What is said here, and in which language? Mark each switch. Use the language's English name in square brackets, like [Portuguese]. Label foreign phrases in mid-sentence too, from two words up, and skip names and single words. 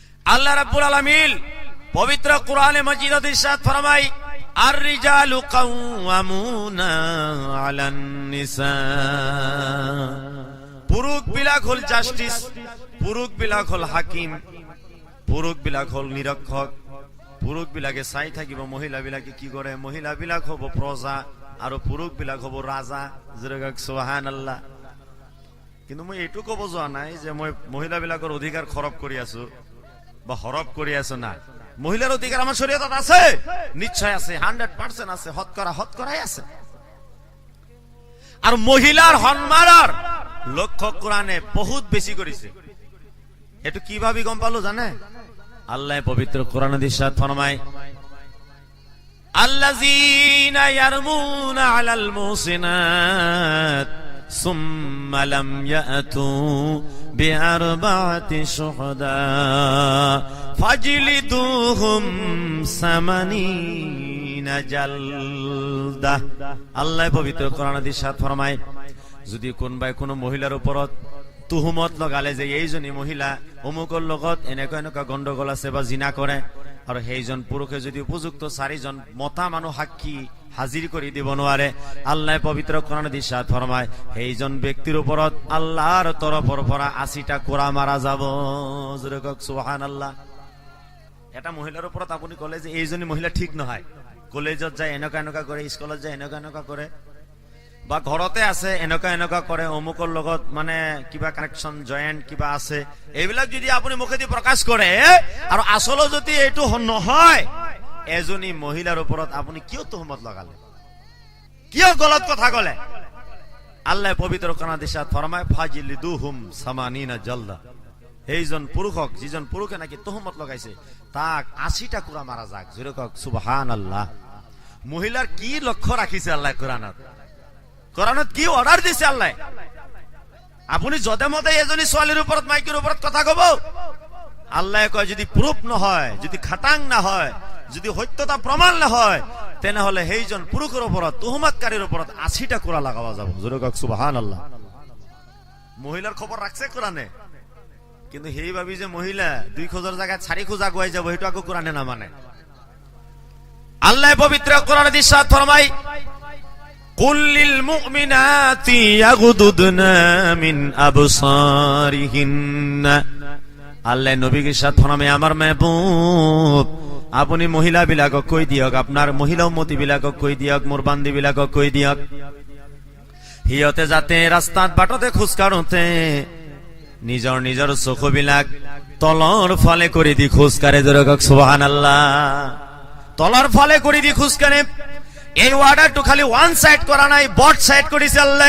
[Arabic] الله رب العالمين [Bangla] পবিত্র কোরআনে মাজিদে ইরশাদ ফরমায় [Arabic] الرجال قوامون على النساء. [Assamese] পুরুষ বিলাক হল জাস্টিস, পুরুষ বিলাক হল হাকিম, পুরুষ বিলাক হল নিরীক্ষক, পুরুষ বিলাকে চাই থাকিব মহিলা বিলাকে কি কৰে, মহিলা বিলাক হব প্ৰজা আৰু পুরুষ বিলাক হব রাজা। সুবহানাল্লাহ। কিন্তু মই এইটো কব যোৱা নাই যে মই মহিলা বিলাকৰ অধিকাৰ খৰব কৰি আছো বা হরব কৰি আছো না। মহিলার অধিকার আমার শরীয়তত আছে, নিশ্চয় আছে, 100% আছে, হতকরাই আছে। [Bangla] আর মহিলার সম্মানৰ লক্ষ্য কোরআনে বহুত বেশি করেছে। [Assamese] এটো কিভাবে গম পালো জানে? [Bangla] আল্লাহ পবিত্র কোরআনে ইরশাদ ফরমায় [Arabic] الذين يرمون المحصنات ثم لم يأتوا بأربعة شهداء فاجلدوهم ثمانين جلدة. [Assamese] আল্লাহ পবিত্র কোরআনে ইরশাদ ফরমায় যদি কোন মহিলার উপরত তুহুমত লগালে যে এইজনী মহিলা অমুকৰ লগত এনেকুৱা গণ্ডগোল আছে বা জিনা কৰে, আৰু সেইজন পুৰুষে যদি উপযুক্ত 4জন মতা মানুহ সাক্ষী হাজিৰ কৰি দিব নোৱাৰে, আল্লাহ পবিত্ৰ কোৰআনত ইৰশাদ ফৰমায় সেইজন ব্যক্তিৰ ওপৰত আল্লাহৰ তৰফৰ পৰা 80টা কোৰা মাৰা যাব। জোৰে কওক সুবহানাল্লাহ। এটা মহিলাৰ ওপৰত আপুনি কলে যে এইজনী মহিলা ঠিক নহয়, কলেজত যায় এনেকুৱা কৰে, স্কুলত যায় এনেকুৱা কৰে, বা ঘৰতে আছে এনেকুৱা কৰে, অমুকৰ লগত মানে কিবা কানেকশন জয়েন্ট কিবা আছে, এইবিলাক যদি আপুনি মুখেদি প্ৰকাশ কৰে আৰু আসলে যদি এইটো নহয়, এজনী মহিলাৰ ওপৰত আপুনি কিয় তুহমত লগালে, কিয় গলত কথা কলে? [Bangla] আল্লাহ পবিত্র কোরআনে ইরশাদ ফরমায় [Arabic] فاجلدوهم ثمانين جلدة. [Assamese] এইজন পুৰুষক, যিজন পুৰুষে নাকি তুহমত লগাইছে তাক 80টা কোৰা মাৰা যাক। জোৰে কওক সুবহানাল্লাহ। মহিলাৰ কি লক্ষ্য ৰাখিছে আল্লাহ কোরআনত? কোরআনত কি অর্ডার দিছে আল্লাহ? আপনি যতে মতে এজনী ছোৱালীৰ ওপৰত মাইকিৰ ওপৰত কথা কব, আল্লাহ কয় যদি প্রুফ নহয়, যদি খাটাং না হয়, যদি সত্যতা প্রমাণ না হয়, তেনেহলে সেইজন পুৰুষৰ ওপৰত তুহমতকাৰীৰ ওপৰত 80টা কোৰা লাগাবা যাব। জোৰে কওক সুবহানাল্লাহ। মহিলাৰ খবর রাখছে কোরআনে, কিন্তু সেই ভাবি যে মহিলা 2 খোঁজৰ জায়গায় 4 খোঁজ আগুৱাই যাব, সেইটো আকৌ কোরআনে না মানে। [Bangla] আল্লাহ পবিত্র কোরআনে ইরশাদ ফরমায় [Arabic] قل للمؤمنات يغضضن من أبصارهن. [Assamese] আল্লাহ নবীকে ইরশাদ ফরমায় আমার মেহবুব আপুনি মহিলা বিলাকক কৈ দিয়ক, আপনার মহিলা উম্মতি বিলাকক কৈ দিয়ক, মোর বান্দি বিলাকক কৈ দিয়ক, সিহঁতে যাতে ৰাস্তাত বাটতে খোজ কাঢ়োতে নিজৰ চকু বিলাক তলৰ ফালে কৰি দি খোজ কাঢ়ে। জোৰে কওক সুবহানাল্লাহ। তলৰ ফালে কৰি দি খোজ কাঢ়ে। এই ওয়ার্ডারটো খালি [English] one side [Assamese] করা নাই, [English] both side [Assamese] করেছে আল্লাহ।